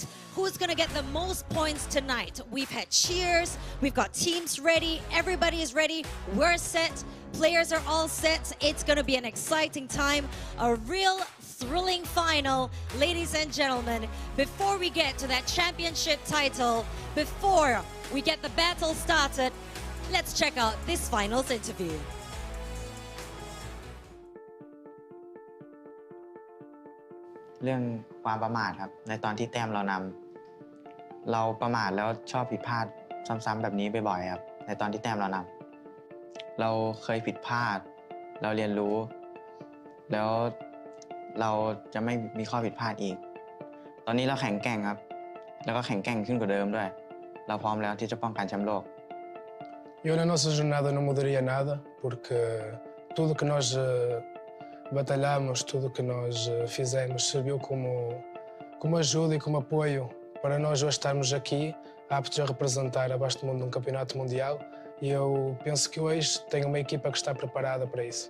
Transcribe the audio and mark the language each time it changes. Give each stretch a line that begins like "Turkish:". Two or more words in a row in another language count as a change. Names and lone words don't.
English: Who's going to get the most points tonight? We've had cheers, we've got teams ready, everybody is ready, we're set, players are all set. It's going to be an exciting time, a real thrilling final, ladies and gentlemen. Before we get to that championship title, before we get the battle started, let's check out this finals interview.
Thai: เรื่องความประมาทครับในตอนที่แต้มเรานำเราประมาทแล้วชอบผิดพลาดซ้ำๆแบบนี้บ่อยๆครับในตอนที่แต้มเรานำเราเคยผิดพลาดเราเรียนรู้แล้วเราจะไม่มีข้อผิดพลาดอีกตอนนี้เราแข็งแกร่งครับแล้วก็แข็งแกร่งขึ้นกว่าเดิมด้วยเราพร้อมแล้วที่จะป้องกันแชมป์โลก
Portuguese: Eu na nossa jornada não mudaria nada porque tudo que nós batalhamos, tudo que nós fizemos serviu como ajuda e como apoio para nós hoje estarmos aqui aptos a representar abaixo do mundo num campeonato mundial e eu penso que hoje tenho uma equipa que está preparada para isso.